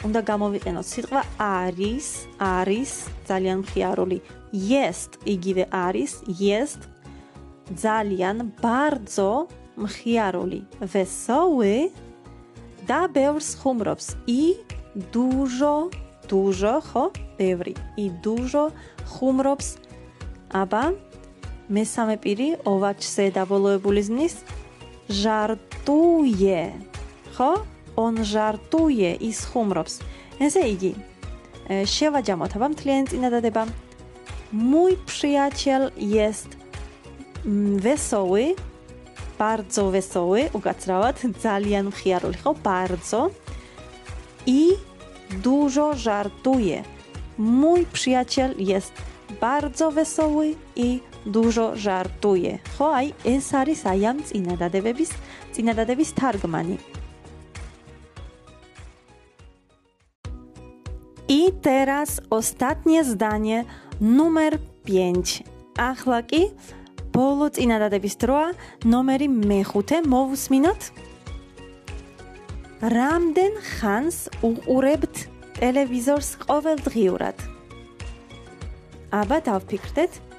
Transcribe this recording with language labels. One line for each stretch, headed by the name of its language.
Georgian: უნდა გამოვიყენოთ სიტყვა არის ძალიან მხიარული. Jest იგივე არის, jest ძალიან bardzo მხიარული. Wesoły და ბევრს ხუმრობს.
Polish: I dużo
Georgian: ხო, ბევრი.
Polish: I dużo
Georgian: ხუმრობს. აბა მესამე პირი ować-ზე დაბოლოებული ზმნის żartuje. ხო?
Polish: On żartuje,
Georgian: ის ხუმრობს. ესე იგი, შევაჯამოთ აბა მთლიანი წინადადება.
Polish: Mój przyjaciel jest wesoły, bardzo wesoły,
Georgian: უკაცრავად, ძალიან მხიარული, ხო?
Polish: Bardzo. I dużo żartuje. Mój przyjaciel jest bardzo wesoły i dużo żartuje.
Georgian: ხო, აი ეს არის აი ამ წინადადების თარგმანი.
Polish: I teraz ostatnie zdanie numer 5.
Georgian: Ახლა კი ბოლო წინადადების დროა, ნომერი მე-5 მოვუსმინოთ. რამდენ ხანს უყურებთ ტელევიზორს ყოველდღიურად? აბა დავფიქრდეთ.